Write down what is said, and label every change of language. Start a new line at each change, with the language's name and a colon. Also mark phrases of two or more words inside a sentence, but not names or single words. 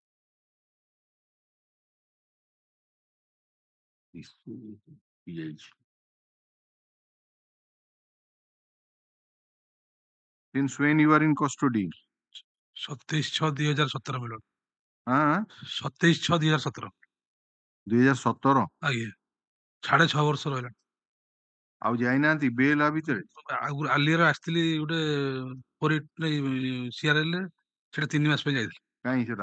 English: Since when you are in custody? 27/6/2017 my lord. 27/6/2017. 2017?
Odia: ଆଜ୍ଞା 6.5 ବର୍ଷ ରହିଲା। ଆଉ ଯାଇନାହାନ୍ତି ବେଲ୍ ଭିତରେ? ଆଲିର ଆସିଥିଲି ଗୋଟେ ସିଆରଏଲ ରେ ସେଟା 3 ମାସ ପାଇଁ ଯାଇଥିଲି। କାହିଁ ସେଟା?